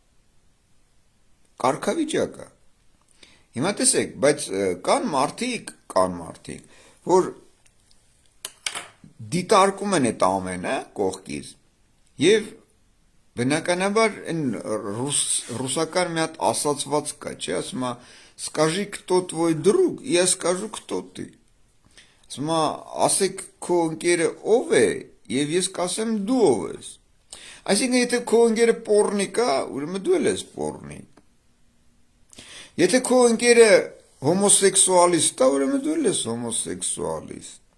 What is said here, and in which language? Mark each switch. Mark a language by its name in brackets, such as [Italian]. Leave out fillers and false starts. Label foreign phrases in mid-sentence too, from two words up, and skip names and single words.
[Armenian] կարգավիճակ է։ Հիմա տեսեք, բայց կան մարդիկ, որ դիտարկում են այդ ամենը կողքից եւ բնականաբար այն ռուսական մի հատ ասացված կա, չէ, ասում է [Russian] «Скажи, кто твой друг, я скажу, кто ты»։ [Armenian] Ասում է, ասեք քո ընկերը ով է եւ ես կասեմ դու ով ես։ Այսինքն եթե քո ընկերը պոռնիկ է, ուրեմն դու ես պոռնիկ։ Եթե քո ընկերը հոմոսեքսուալիստ է, ուրեմն դու ես հոմոսեքսուալիստ։